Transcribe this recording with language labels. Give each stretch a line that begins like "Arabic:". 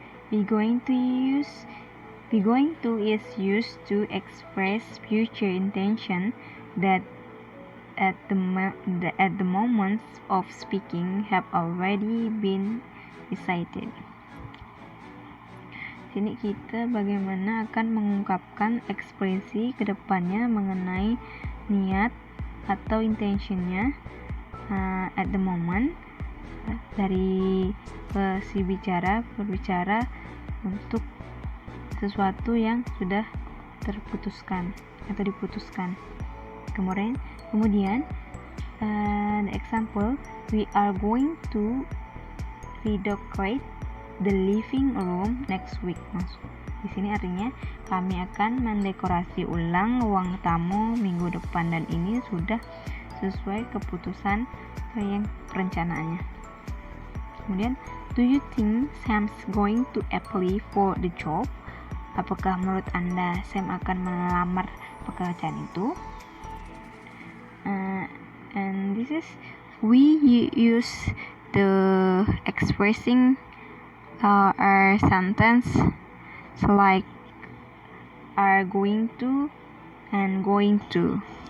English: Be going to is used to express future intention that at the moments of speaking have already been decided.
Indonesian: Sini kita bagaimana akan mengungkapkan ekspresi kedepannya mengenai niat atau intentionnya
English: at the moment,
Indonesian: dari si berbicara untuk sesuatu yang sudah terputuskan atau diputuskan. Kemudian
English: The example, we are going to redecorate the living room next week.
Indonesian: Di sini artinya kami akan mendekorasi ulang ruang tamu minggu depan, dan ini sudah sesuai keputusan yang perencanaannya. Kemudian,
English: do you think Sam's going to apply for the job?
Indonesian: Apakah menurut Anda Sam akan melamar pekerjaan itu?
English: And this is we use the expressing our sentence like are going to and going to.